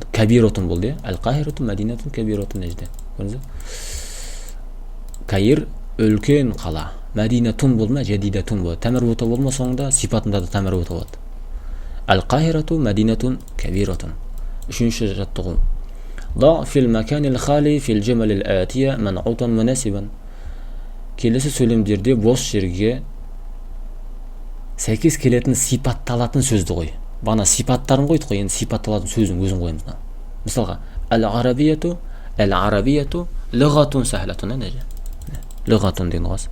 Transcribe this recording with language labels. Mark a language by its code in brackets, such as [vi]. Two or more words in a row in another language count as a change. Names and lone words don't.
[kk] Кабиратун болды. [ar] القاهرة مدينة كبيرة нежде. [kk] Көрдіңіз? Каир үлкен қала. Мәдинатун болма, жадидатун болады. Тәмәрбута болма, соңында сипатында да тәмәрбута болады. [ar] القاهرة مدينة كبيرة. [kk] Үшінші жаттығу. [ar] ضع في المكان الخالي في الجمل الآتية منعوتا مناسبا. [kk] Келесі сөйлемдерде бос жерге сәйкес келетін сипатталатын сөзді қой. Бана сипаттарын қойдық қой, енді сипатталатын сөздің өзін қойымыз. Мысалға, [ar] العربية لغة سهلة. [kk] Лұғатун деген қоясыз.